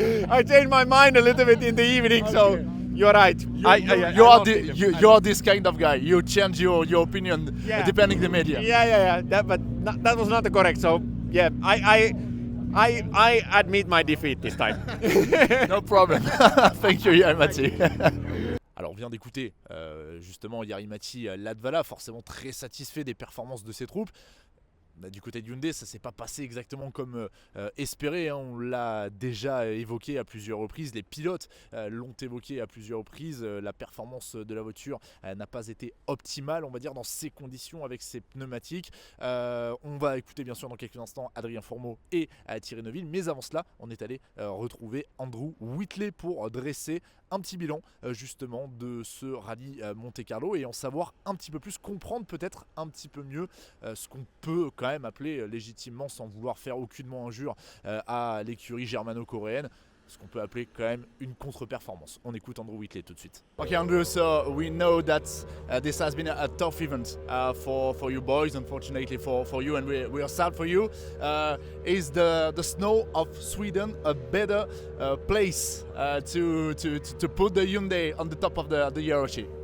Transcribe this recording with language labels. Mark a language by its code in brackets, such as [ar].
[en] I changed my mind a little bit in the evening. Okay. So you're right. You are this kind of guy. You change your opinion depending the media. Yeah. That was not correct. So yeah, I admit my defeat this time. No problem. Thank you, Jari-Matti. [fr] Alors on vient d'écouter justement Jari-Matti Latvala, forcément très satisfait des performances de ses troupes. Du côté de Hyundai, ça s'est pas passé exactement comme espéré, hein. On l'a déjà évoqué à plusieurs reprises, les pilotes l'ont évoqué à plusieurs reprises, la performance de la voiture n'a pas été optimale, on va dire, dans ces conditions avec ces pneumatiques. On va écouter bien sûr dans quelques instants Adrien Fourmaux et Thierry Neuville, mais avant cela, on est allé retrouver Andrew Whitley pour dresser un petit bilan justement de ce rallye Monte-Carlo et en savoir un petit peu plus, comprendre peut-être un petit peu mieux ce qu'on peut quand même appeler légitimement, sans vouloir faire aucunement injure à l'écurie germano-coréenne, ce qu'on peut appeler quand même une contre-performance. On écoute Andrew Whitley tout de suite. [en] Okay, Andrew, so we know that this has been a tough event for you boys, unfortunately for you, and we are sad for you. Is the snow of Sweden a better place to put the Hyundai on the top of the hierarchy?